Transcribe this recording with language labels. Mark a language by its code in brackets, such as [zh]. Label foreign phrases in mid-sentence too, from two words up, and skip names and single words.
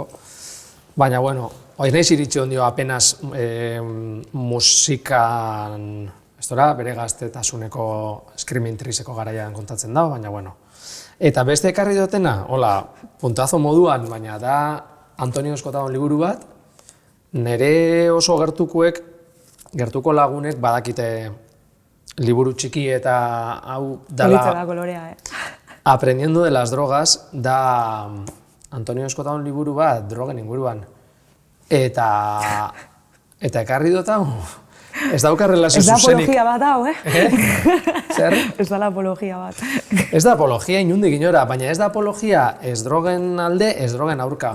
[eu] Baina, bueno, hori nahiz iritsi ondio apenas musikan, bere gaztetasuneko Screaming Treeseko garaian kontatzen da, baina, bueno. Eta beste ekarri dutena, hola, puntazo moduan, baina da Antonio Escotaron liburu bat, nire oso gertuko lagunek badakite liburu txiki eta hau dala... Politza da kolorea, Aprendiendo de las drogas, da Antonio Escotaron liburu bat drogen inguruan. Eta ekarri dut hau, ez dauka relazio zuzenik. Ez da apologia bat hau, Zer? Ez da apologia bat. Ez da apologia inundik inora, baina ez da apologia ez drogen alde, ez drogen aurka.